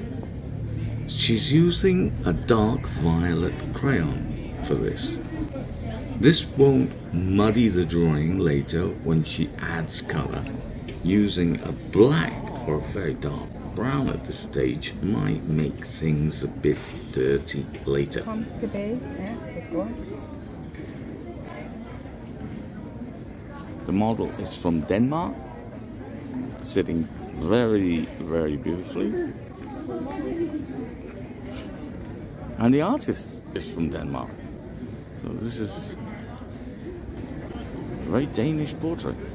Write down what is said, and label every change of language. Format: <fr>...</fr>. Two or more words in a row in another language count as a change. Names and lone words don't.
<en>She's using a dark violet crayon for this. This won't muddy the drawing later when she adds color. Using a black or a very dark brown at this stage might make things a bit dirty later.</en> <da>Kom tilbage. Ja, det går.</da> <en>The model is from Denmark, sitting very, very beautifully. And the artist is from Denmark. So this is a very Danish portrait.</en>